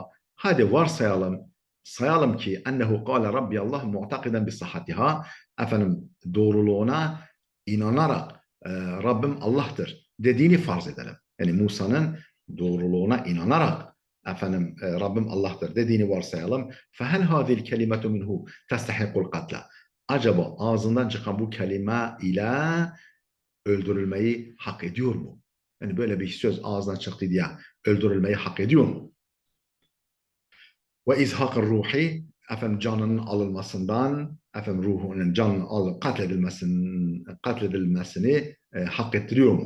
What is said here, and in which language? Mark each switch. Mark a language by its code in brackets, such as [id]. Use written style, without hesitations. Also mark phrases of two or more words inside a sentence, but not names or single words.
[tr] Hadi sayalım ki [ar] أنه قال ربي الله معتقدا بصحتها, [tr] doğruluğuna inanarak Rabbim Allah'tır dediğini farz edelim. Yani Musa'nın doğruluğuna inanarak efendim Rabbim Allah'tır dediğini varsayalım. [ar] فَهَلْ هَذِي الْكَلِمَةُ مِنْهُ تَسْتَحِقُ الْقَتْلَ [tr] Acaba ağzından çıkan bu kelime ile öldürülmeyi hak ediyor mu? Yani böyle bir söz ağzından çıktı diye öldürülmeyi hak ediyor mu? Ve [ar] إزهاق روحي [tr] efendim canının alınmasından efendim ruhunun canının katledilmesini hak ettiriyor mu?